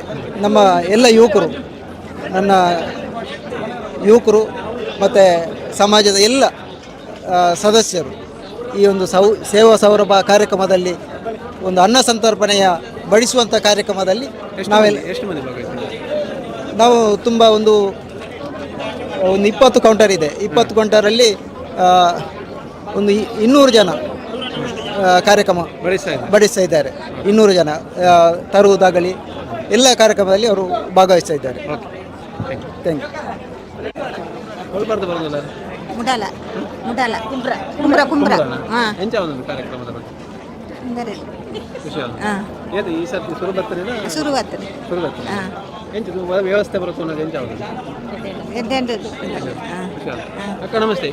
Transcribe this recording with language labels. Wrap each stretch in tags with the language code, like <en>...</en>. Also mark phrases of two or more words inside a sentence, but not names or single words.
<kn>ನಮ್ಮ ಎಲ್ಲ ನನ್ನ ಯುವಕರು ಮತ್ತು ಸಮಾಜದ ಎಲ್ಲ ಸದಸ್ಯರು ಈ ಒಂದು ಸೇವಾ ಸೌರಭ ಕಾರ್ಯಕ್ರಮದಲ್ಲಿ ಒಂದು ಅನ್ನ ಸಂತರ್ಪಣೆಯ ಬಡಿಸುವಂಥ ಕಾರ್ಯಕ್ರಮದಲ್ಲಿ ನಾವೆಲ್ಲ ನಾವು ತುಂಬ ಒಂದು 20 ಕೌಂಟರ್ ಇದೆ. 20 ಕೌಂಟರಲ್ಲಿ ಒಂದು 200 ಜನ ಕಾರ್ಯಕ್ರಮ ಬಡಿಸ್ತಾ ಇದ್ದಾರೆ. 200 ಜನ ತರುವುದಾಗಲಿ ಎಲ್ಲ ಕಾರ್ಯಕ್ರಮದಲ್ಲಿ ಅವರು ಭಾಗವಹಿಸ್ತಾ ಇದ್ದಾರೆ.</kn> <en>thank you. ಮುಡಾಲ ಮುಡಾಲ ಕುಂಬ್ರ ಕುಂಬ್ರ ಕುಂಬ್ರ ಹಾಂ</en> <tcy>ಕಾರ್ಯಕ್ರಮದ ಬಗ್ಗೆ ಏದು ಈ ಸರ್ತಿ ಶುರು ಬರ್ತದೆ ಎಂಚ ವ್ಯವಸ್ಥೆ ಬರುತ್ತೆ ಅಕ್ಕ ನಮಸ್ತೆ</tcy>